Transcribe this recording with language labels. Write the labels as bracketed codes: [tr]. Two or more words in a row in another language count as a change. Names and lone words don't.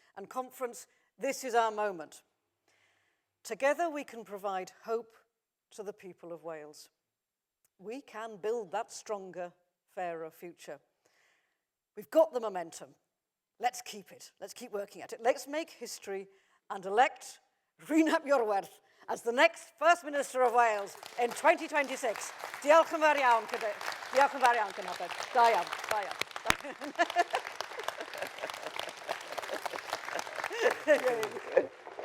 [en] And conference, this is our moment. Together we can provide hope to the people of Wales. We can build that stronger, fairer future. We've got the momentum. Let's keep it. Let's keep working at it. Let's make history and elect Rhys Saville as the next First Minister of Wales in 2026. [cy] Diolch yn fawr iawn, Diolch yn fawr iawn, Cynhadledd. Da iawn, da iawn.